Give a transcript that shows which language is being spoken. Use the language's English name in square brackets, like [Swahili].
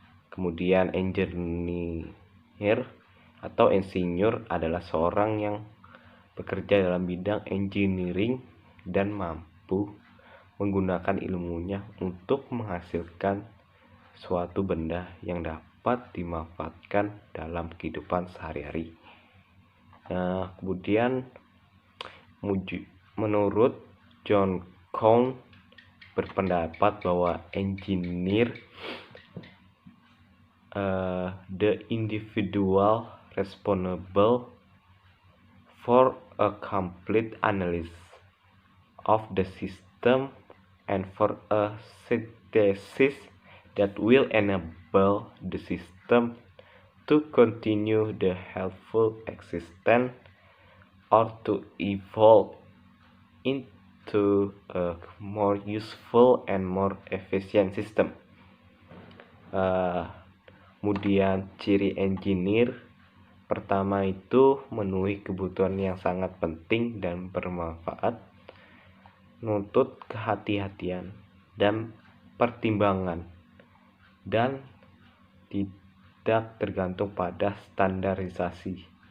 [Indonesian] Kemudian engineer atau insinyur adalah seorang yang bekerja dalam bidang engineering dan mampu menggunakan ilmunya untuk menghasilkan suatu benda yang dapat dimanfaatkan dalam kehidupan sehari-hari. Kemudian menurut John Cone berpendapat bahwa [English] engineer the individual responsible for a complete analysis of the system and for a synthesis that will enable the system to continue the helpful existence or to evolve into a more useful and more efficient system. [Indonesian] Kemudian ciri engineer pertama itu memenuhi kebutuhan yang sangat penting dan bermanfaat, menuntut kehati-hatian dan pertimbangan, dan tidak tergantung pada standarisasi.